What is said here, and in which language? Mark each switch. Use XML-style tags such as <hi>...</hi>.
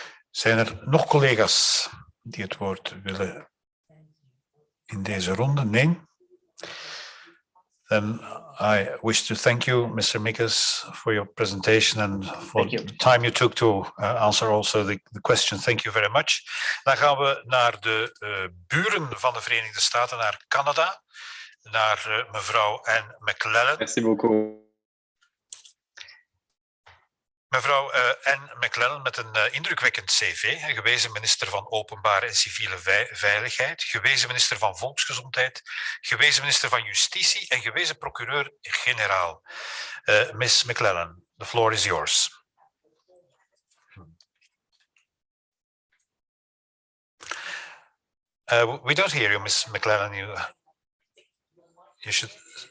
<nl>Zijn er nog collega's die het woord willen in deze ronde? Nee?</nl> <en>Then I wish to thank you, Mr. Mikkers, for your presentation and for the time you took to answer also the question. Thank you very much.</en> <nl>Dan gaan we naar de buren van de Verenigde Staten, naar Canada, naar mevrouw Anne McLellan.</nl> <fr>Merci beaucoup.</fr> <nl>Mevrouw Anne McLellan met een indrukwekkend cv, gewezen minister van Openbare en Civiele Veiligheid, gewezen minister van Volksgezondheid, gewezen minister van Justitie en gewezen procureur-generaal.</nl> <en>Miss McLellan, the floor is yours. We don't hear you, Miss McLellan. You should...</en>